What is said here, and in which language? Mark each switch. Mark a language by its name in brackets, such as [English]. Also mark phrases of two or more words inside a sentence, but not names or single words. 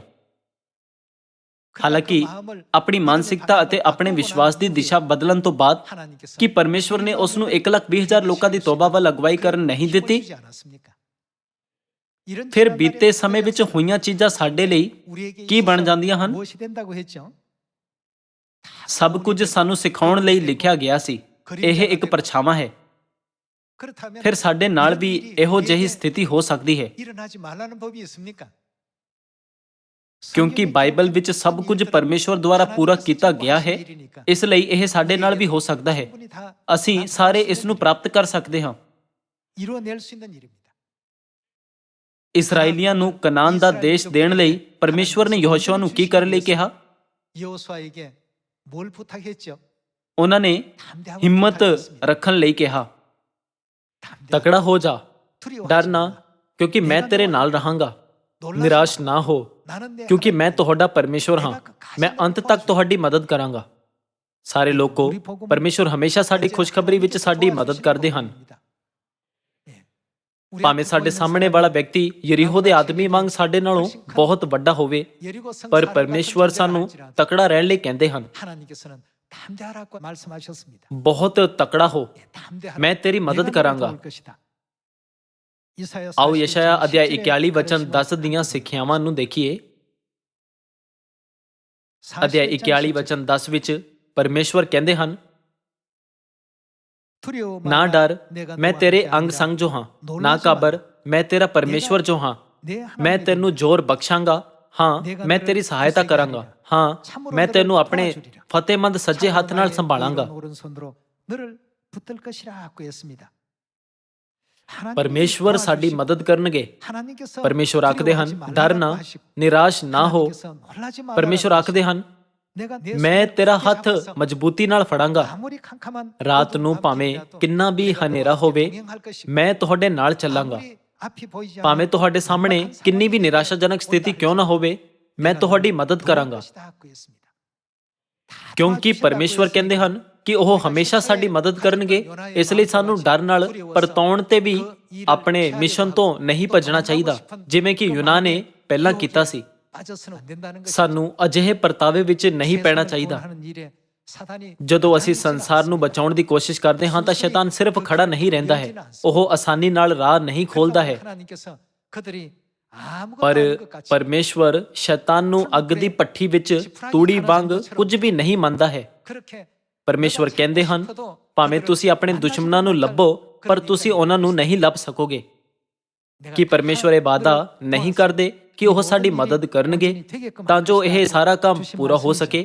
[Punjabi] ਹਾਲਾਂਕਿ ਆਪਣੀ ਮਾਨਸਿਕਤਾ ਅਤੇ ਆਪਣੇ ਵਿਸ਼ਵਾਸ ਦੀ ਦਿਸ਼ਾ ਬਦਲਣ ਤੋਂ ਬਾਅਦ ਕੀ ਪਰਮੇਸ਼ਵਰ ਨੇ ਉਸ ਨੂੰ 1,20,000 ਲੋਕਾਂ ਦੀ ਤੋਬਾ ਵੱਲ ਅਗਵਾਈ ਕਰਨ ਨਹੀਂ ਦਿੱਤੀ? ਫਿਰ ਬੀਤੇ ਸਮੇਂ ਵਿੱਚ ਹੋਈਆਂ ਚੀਜ਼ਾਂ ਸਾਡੇ ਲਈ ਕੀ ਬਣ ਜਾਂਦੀਆਂ ਹਨ? ਸਭ ਕੁਝ ਸਾਨੂੰ ਸਿਖਾਉਣ ਲਈ ਲਿਖਿਆ ਗਿਆ ਸੀ। ਇਹ ਇੱਕ ਪਰਛਾਵਾਂ ਹੈ। [Korean] 그렇다면 [Punjabi] ਫਿਰ ਸਾਡੇ ਨਾਲ ਵੀ [Korean] 이런 일이 [Punjabi] ਇਹੋ ਜਿਹੀ [Korean] 우리에게 [Punjabi] ਸਥਿਤੀ ਹੋ ਸਕਦੀ ਹੈ, [Korean] 일어나지 말라는 법이 있습니까? [Punjabi] ਕਿਉਂਕਿ ਬਾਈਬਲ ਵਿੱਚ ਸਭ ਕੁਝ ਪਰਮੇਸ਼ਵਰ ਦੁਆਰਾ ਪੂਰਾ ਕੀਤਾ ਗਿਆ ਹੈ, ਇਸ ਲਈ ਇਹ ਸਾਡੇ ਨਾਲ ਵੀ ਹੋ ਸਕਦਾ ਹੈ। ਅਸੀਂ ਸਾਰੇ ਇਸ ਨੂੰ ਪ੍ਰਾਪਤ ਕਰ ਸਕਦੇ ਹਾਂ। [Korean] 이루어낼 수 있는 일입니다. [Punjabi] ਇਸਰਾਈਲੀਆਂ ਨੂੰ ਕਨਾਨ ਦਾ ਦੇਸ਼ ਦੇਣ ਲਈ ਪਰਮੇਸ਼ਵਰ ਨੇ ਯਹੋਸ਼ੂਆ ਨੂੰ ਕੀ ਕਰਨ ਲਈ ਕਿਹਾ? [Korean] 여호수아에게 뭘 부탁했죠? [Punjabi] ਉਹਨਾਂ ਨੇ [Korean] 담대하고 [Punjabi] ਹਿੰਮਤ [Korean] 부탁했습니다. [Punjabi] ਰੱਖਣ ਲਈ ਕਿਹਾ, [Korean] 담대하고 [Punjabi] ਤਕੜਾ ਹੋ ਜਾ, [Korean] 두려워하지 [Punjabi] ਡਰ ਨਾ, [Korean] 마. [Punjabi] ਕਿਉਂਕਿ ਮੈਂ ਤੇਰੇ ਨਾਲ ਰਹਾਂਗਾ। [Korean] 놀라지 [Punjabi] ਨਿਰਾਸ਼ [Korean] 마. [Punjabi] ਨਾ ਹੋ, [Korean] 나는 내 [Punjabi] ਕਿਉਂਕਿ ਮੈਂ [Korean] 하나님. [Punjabi] ਤੁਹਾਡਾ ਪਰਮੇਸ਼ਵਰ ਹਾਂ। ਮੈਂ ਅੰਤ ਤੱਕ ਤੁਹਾਡੀ ਮਦਦ ਕਰਾਂਗਾ। ਸਾਰੇ ਲੋਕੋ, ਪਰਮੇਸ਼ਵਰ ਹਮੇਸ਼ਾ ਸਾਡੀ ਖੁਸ਼ਖਬਰੀ ਵਿੱਚ ਸਾਡੀ ਮਦਦ ਕਰਦੇ ਹਨ। ਭਾਵੇਂ ਸਾਡੇ ਸਾਹਮਣੇ ਵਾਲਾ ਵਿਅਕਤੀ ਯਰੀਹੋ ਦੇ ਆਦਮੀ ਵਾਂਗ ਸਾਡੇ ਨਾਲੋਂ ਬਹੁਤ ਵੱਡਾ ਹੋਵੇ, ਪਰ ਪਰਮੇਸ਼ਵਰ ਸਾਨੂੰ ਤਕੜਾ ਰਹਿਣ ਲਈ ਕਹਿੰਦੇ ਹਨ। [Korean] 하나님께서는 담대하라고 말씀하셨습니다. [Punjabi] ਬਹੁਤ ਤਕੜਾ ਹੋ, [Korean] 담대하라. [Punjabi] ਮੈਂ ਤੇਰੀ ਮਦਦ [Korean] 내가 [Punjabi] ਕਰਾਂਗਾ। [Korean] 너를 도울 것이다. 이사야 [Punjabi] ਆਓ ਯਸ਼ਾਇਆ 40 ਅਧਿਆਇ 17 41 ਵਚਨ [Korean] 가르침을 [Punjabi] 10 ਦੀਆਂ ਸਿੱਖਿਆਵਾਂ ਨੂੰ ਦੇਖੀਏ। ਅਧਿਆਇ 41 ਵਚਨ 10 ਵਿੱਚ ਪਰਮੇਸ਼ਵਰ ਕਹਿੰਦੇ ਹਨ, [Korean] 두려워마라. [Punjabi] ਨਾ ਡਰ, [Korean] 내가 [Punjabi] ਮੈਂ [Korean] 너와 [Punjabi] ਤੇਰੇ [Korean] 함께 [Punjabi] ਅੰਗ [Korean] 하리라. [Punjabi] ਸੰਗ ਜੋ ਹਾਂ। ਨਾ [Korean] 놀라지 [Punjabi] ਕਾਬਰ, [Korean] 마. [Punjabi] ਮੈਂ ਤੇਰਾ ਪਰਮੇਸ਼ਵਰ ਜੋ ਹਾਂ। [Korean] 내 [Punjabi] ਮੈਂ [Korean] 하나님이 [Punjabi] ਤੈਨੂੰ ਜ਼ੋਰ ਬਖਸ਼ਾਂਗਾ। ਹਾਂ, ਮੈਂ ਤੇਰੀ ਸਹਾਇਤਾ ਕਰਾਂਗਾ। ਹਾਂ, ਮੈਂ ਤੈਨੂੰ ਆਪਣੇ ਫਤਿਹਮੰਦ ਸੱਜੇ ਹੱਥ ਨਾਲ ਸੰਭਾਲਾਂਗਾ। [Korean] 오른손으로 너를 붙들 것이라고 했습니다. [Punjabi] ਪਰਮੇਸ਼ਵਰ ਸਾਡੀ ਮਦਦ ਕਰਨਗੇ। [Korean] 하나님께서 [Punjabi] ਪਰਮੇਸ਼ਵਰ ਆਖਦੇ ਹਨ, [Korean] 두려워하지 [Punjabi] ਡਰ [Korean] 말라고 [Punjabi] ਨਾ, [Korean] 하시고 [Punjabi] ਨਿਰਾਸ਼ ਨਾ ਹੋ। [Korean] 하나님께서 놀라지 말라고 [Punjabi] ਪਰਮੇਸ਼ਵਰ ਆਖਦੇ ਹਨ, [Korean] 내가 내 [Punjabi] ਮੈਂ [Korean] 손을 [Punjabi] ਤੇਰਾ [Korean] 굳게 [Punjabi] ਹੱਥ [Korean] 잡아서 [Punjabi] ਮਜ਼ਬੂਤੀ ਨਾਲ ਫੜਾਂਗਾ। [Korean] 아무리 캄캄한 [Punjabi] ਰਾਤ ਨੂੰ [Korean] 어둠 [Punjabi] ਭਾਵੇਂ [Korean] 앞이라도 [Punjabi] ਕਿੰਨਾ ਵੀ [Korean] 내가 [Punjabi] ਹਨੇਰਾ [Korean] 너와 [Punjabi] ਹੋਵੇ, [Korean] 함께 동행할 것이고 [Punjabi] ਮੈਂ ਤੁਹਾਡੇ ਨਾਲ ਚੱਲਾਂਗਾ। [Korean] 아무리 앞이 보이지 [Punjabi] ਭਾਵੇਂ [Korean] 않는 [Punjabi] ਤੁਹਾਡੇ ਸਾਹਮਣੇ [Korean] 막막한 [Punjabi] ਕਿੰਨੀ ਵੀ [Korean] 상황이 [Punjabi] ਨਿਰਾਸ਼ਾਜਨਕ ਸਥਿਤੀ ਕਿਉਂ ਨਾ ਹੋਵੇ, ਮੈਂ [Korean] 내가 [Punjabi] ਤੁਹਾਡੀ [Korean] 너를 [Punjabi] ਮਦਦ [Korean] 도울 [Punjabi] ਕਰਾਂਗਾ। [Korean] 것이다고 했습니다. 다 [Punjabi] ਕਿਉਂਕਿ [Korean] 도와주신다고 [Punjabi] ਪਰਮੇਸ਼ਵਰ ਕਹਿੰਦੇ [Korean] 했으니까 [Punjabi] ਹਨ ਕਿ ਉਹ ਹਮੇਸ਼ਾ ਸਾਡੀ ਮਦਦ ਕਰਨਗੇ। ਇਸ ਲਈ ਸਾਨੂੰ ਡਰ ਨਾਲ ਪਰਤਾਉਣ ਤੇ ਵੀ ਆਪਣੇ ਮਿਸ਼ਨ ਤੋਂ ਨਹੀਂ ਭੱਜਣਾ ਚਾਹੀਦਾ, ਜਿਵੇਂ ਕਿ ਯੂਨਾ ਨੇ ਪਹਿਲਾਂ ਕੀਤਾ ਸੀ। [Korean] 빠져서는 안 된다는 것이죠. [Punjabi] ਸਾਨੂੰ ਅਜਿਹੇ ਪਰਤਾਵੇ ਵਿੱਚ ਨਹੀਂ ਪੈਣਾ [Korean] 세상을 [Punjabi] ਚਾਹੀਦਾ। [Korean] 구원하는 일에 사단이 [Punjabi] ਜਦੋਂ ਅਸੀਂ ਸੰਸਾਰ ਨੂੰ ਬਚਾਉਣ ਦੀ ਕੋਸ਼ਿਸ਼ ਕਰਦੇ ਹਾਂ ਤਾਂ ਸ਼ੈਤਾਨ ਸਿਰਫ ਖੜਾ ਨਹੀਂ ਰਹਿੰਦਾ ਹੈ, ਉਹ ਆਸਾਨੀ ਨਾਲ ਰਾਹ ਨਹੀਂ ਖੋਲਦਾ ਹੈ। [Korean] 하나님께서 그들이 아무것도 [Punjabi] ਪਰ [Korean] 아닌 것 같이 [Punjabi] ਪਰਮੇਸ਼ਵਰ ਸ਼ੈਤਾਨ ਨੂੰ ਅੱਗ ਦੀ ਭੱਠੀ ਵਿੱਚ ਤੂੜੀ ਵਾਂਗ ਕੁਝ ਵੀ ਨਹੀਂ ਮੰਨਦਾ ਹੈ। [Korean] 그렇게 [Punjabi] ਪਰਮੇਸ਼ਵਰ ਕਹਿੰਦੇ ਹਨ, ਭਾਵੇਂ ਤੁਸੀਂ ਆਪਣੇ ਦੁਸ਼ਮਣਾਂ ਨੂੰ ਲੱਭੋ, ਪਰ ਤੁਸੀਂ ਉਹਨਾਂ ਨੂੰ ਨਹੀਂ ਲੱਭ ਸਕੋਗੇ। ਕਿ ਪਰਮੇਸ਼ਵਰ ਇਹ ਵਾਅਦਾ ਨਹੀਂ ਕਰਦੇ ਕਿ ਉਹ ਸਾਡੀ ਮਦਦ ਕਰਨਗੇ ਤਾਂ ਜੋ ਇਹ ਸਾਰਾ ਕੰਮ ਪੂਰਾ ਹੋ ਸਕੇ।